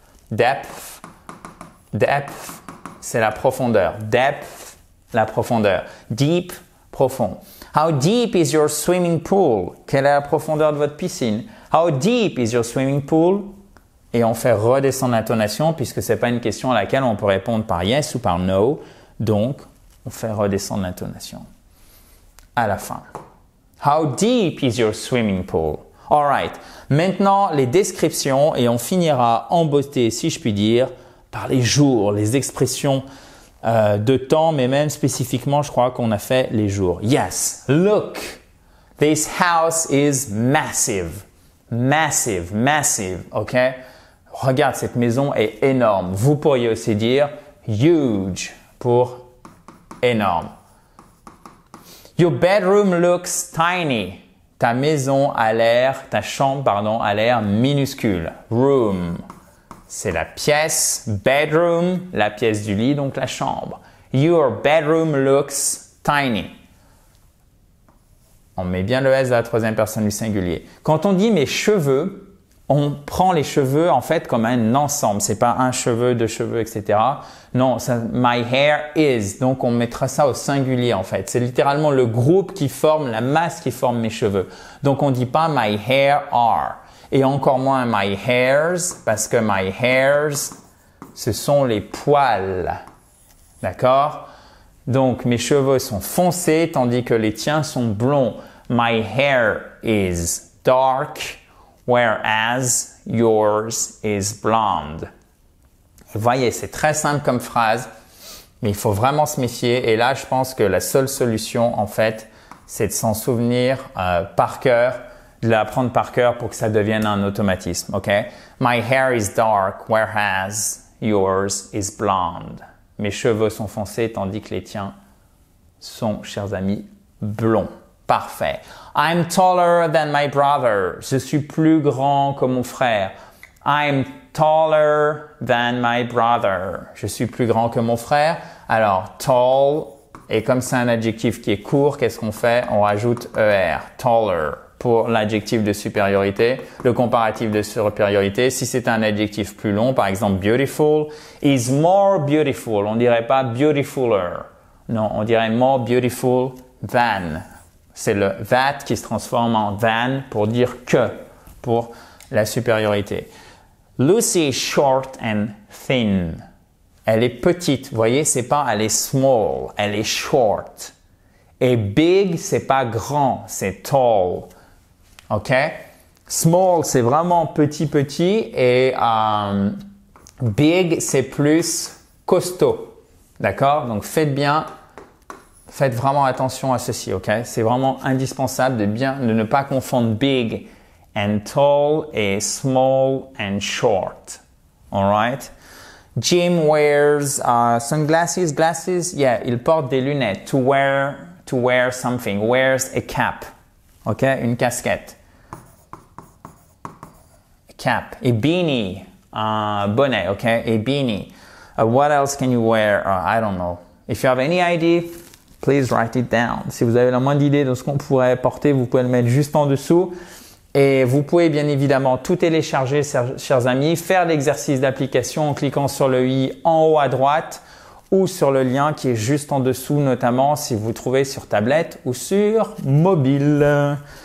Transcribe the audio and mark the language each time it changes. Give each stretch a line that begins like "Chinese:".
French: Depth, c'est la profondeur. Depth, la profondeur. Deep, profond.
English: How deep is your swimming pool?
French: Quelle est la profondeur de votre piscine?
English: How deep is your swimming pool?
French: Et on fait redescendre l'intonation puisque c'est pas une question à laquelle on peut répondre par yes ou par no. Donc, on fait redescendre l'intonation. À la fin.
English: How deep is your swimming pool? Alright.
French: Maintenant, les descriptions et on finira en beauté, si je puis dire, par les jours, les expressions de temps, mais même spécifiquement, je crois qu'on a fait les jours.
English: Yes, look, this house is massive. Massive, massive, ok?
French: Regarde, cette maison est énorme. Vous pourriez aussi dire huge pour énorme.
English: Your bedroom looks tiny.
French: Ta maison a l'air, ta chambre, pardon, a l'air minuscule. Room, c'est la pièce. Bedroom, la pièce du lit, donc la chambre.
English: Your bedroom looks tiny.
French: On met bien le S à la troisième personne du singulier. Quand on dit mes cheveux, on prend les cheveux en fait comme un ensemble. C'est pas un cheveu, deux cheveux, etc. Non, ça,
English: my hair is.
French: Donc on mettra ça au singulier en fait. C'est littéralement le groupe qui forme, la masse qui forme mes cheveux. Donc on dit pas
English: my hair are.
French: Et encore moins my hairs parce que my hairs, ce sont les poils. D'accord? Donc mes cheveux sont foncés tandis que les tiens sont blonds.
English: My hair is dark. Whereas yours is blonde.
French: Vous voyez, c'est très simple comme phrase, mais il faut vraiment se méfier. Et là, je pense que la seule solution, en fait, c'est de s'en souvenir par cœur, de l'apprendre par cœur pour que ça devienne un automatisme. Ok?
English: My hair is dark, whereas yours is blonde.
French: Mes cheveux sont foncés, tandis que les tiens sont, chers amis, blonds. Parfait.
English: I'm taller than my brother.
French: Je suis plus grand que mon frère.
English: I'm taller than my brother.
French: Je suis plus grand que mon frère. Alors, tall, et comme c'est un adjectif qui est court, qu'est-ce qu'on fait? On rajoute ER, taller, pour l'adjectif de supériorité, le comparatif de supériorité. Si c'est un adjectif plus long, par exemple beautiful, is more beautiful. On dirait pas beautifuler. Non, on dirait more beautiful than. C'est le that qui se transforme en than pour dire que, pour la supériorité.
English: Lucy is short and thin.
French: Elle est petite. Vous voyez, c'est pas elle est small, elle est short. Et big, c'est pas grand, c'est tall. OK? Small, c'est vraiment petit et big, c'est plus costaud. D'accord? Donc faites vraiment attention à ceci, OK? C'est vraiment indispensable de ne pas confondre big and tall et small and short.
English: All right? Jim wears sunglasses, glasses. Yeah,
French: il porte des lunettes.
English: To wear something. Wears a cap. OK?
French: Une casquette.
English: Cap. A beanie.
French: Un bonnet,
English: OK? A beanie. What else can you wear? I don't know. If you have any idea, please write it down.
French: Si vous avez la moindre idée de ce qu'on pourrait porter, vous pouvez le mettre juste en dessous. Et vous pouvez bien évidemment tout télécharger, chers amis, faire l'exercice d'application en cliquant sur le i en haut à droite ou sur le lien qui est juste en dessous, notamment si vous trouvez sur tablette ou sur mobile.